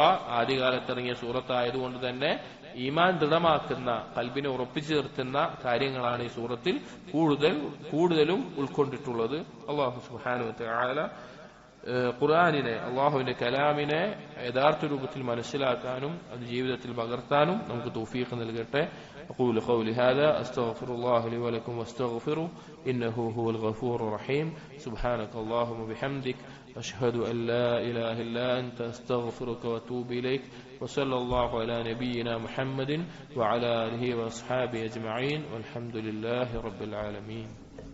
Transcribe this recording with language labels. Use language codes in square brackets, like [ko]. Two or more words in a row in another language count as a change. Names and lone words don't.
[ml] ആദ്യകാലത്തിറങ്ങിയ സൂറത്തായതുകൊണ്ട് തന്നെ ഈമാൻ ദൃഢമാക്കുന്ന, കൽബിനെ ഉറപ്പിച്ചു നിർത്തുന്ന കാര്യങ്ങളാണ് ഈ സൂറത്തിൽ കൂടുതലും ഉൾക്കൊണ്ടിട്ടുള്ളത്. [ar] الله سبحانه وتعالى [ml] ഖുർആനിനെ, അള്ളാഹുവിന്റെ കലാമിനെ യഥാർത്ഥ രൂപത്തിൽ മനസ്സിലാക്കാനും അത് ജീവിതത്തിൽ പകർത്താനും നമുക്ക് തൗഫീഖ് നൽകട്ടെ. [ar] أقول قولي هذا أستغفر الله لي ولكم واستغفروه إنه هو الغفور الرحيم. سبحانك اللهم وبحمدك أشهد أن لا إله إلا أنت أستغفرك وأتوب إليك. وصلى الله على نبينا محمد وعلى آله وأصحابه أجمعين والحمد لله رب العالمين.